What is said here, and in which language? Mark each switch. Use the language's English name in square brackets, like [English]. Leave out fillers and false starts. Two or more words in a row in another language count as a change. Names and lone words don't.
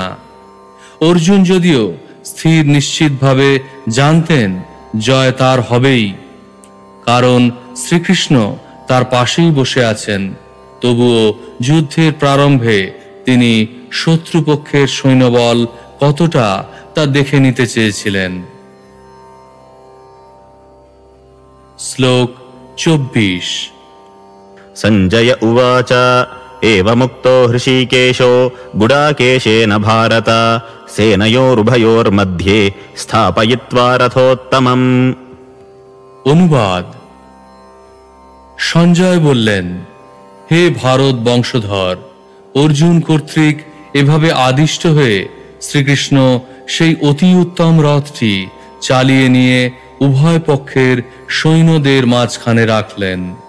[Bangla] অর্জুন যদিও স্থির নিশ্চিতভাবে জানতেন জয় তার হবেই, কারণ শ্রীকৃষ্ণ তার পাশেই বসে আছেন, তবুও যুদ্ধের প্রারম্ভে তিনি শত্রুপক্ষের সৈন্যবল কতটা তা দেখে নিতে চেয়েছিলেন। শ্লোক 24। [Sanskrit] सञ्जय उवाच एवमुक्तो हृषीकेशो गुडाकेशेन भारत सेनयोरुभयोर्मध्ये स्थापयित्वा रथोत्तमम्। [Bangla] অনুবাদ: সঞ্জয় বললেন, হে ভারত বংশধর, অর্জুন কর্তৃক এভাবে আদিষ্ট হয়ে শ্রীকৃষ্ণ সেই অতি উত্তম রথটি চালিয়ে নিয়ে উভয় পক্ষের সৈন্যদের মাঝখানে রাখলেন।